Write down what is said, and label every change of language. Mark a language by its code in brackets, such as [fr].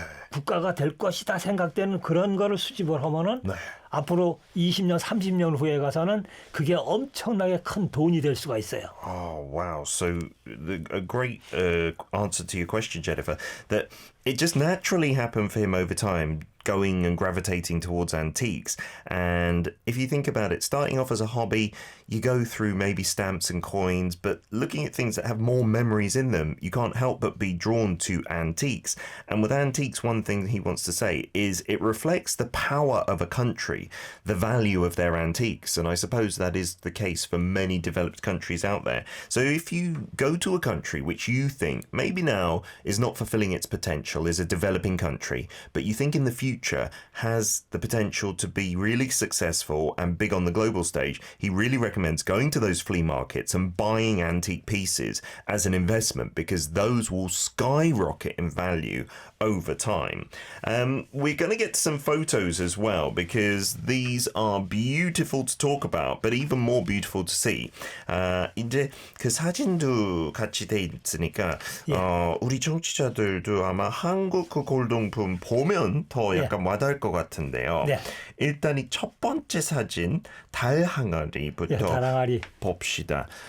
[ko] 국가가 될 것이다 생각되는 그런 거를 수집을 하면은 네. 앞으로 20년, 30년 후에 가서는 그게 엄청나게 큰 돈이 될 수가 있어요. [en] Oh, wow. So, a great answer to your question, Jennifer, that it just naturally happened for him over time, going and gravitating towards antiques. And if you think about it, starting off as a hobby, you go through maybe stamps and coins, but looking at things that have more memories in them, you can't help but be drawn to antiques. And with antiques, one thing he wants to say is it reflects the power of a country, the value of their antiques. And I suppose that is the case for many developed countries out there. So if you go to a country which you think maybe now is not fulfilling its potential, is a developing country, but you think in the future has the potential to be really successful and big on the global stage, he really recommends going to those flea markets and buying antique pieces as an investment because those will skyrocket in value over time. We're going to get to some photos as well because these are beautiful to talk about, but even more beautiful to see. [ko] 이제 그 사진도 같이 돼 있으니까 우리 청취자들도 아마 한국 그 골동품 보면 더 약간 와닿을 것 같은데요. 네. 일단 이 첫 번째 사진 달 항아리부터 달 항아리. 봅시다.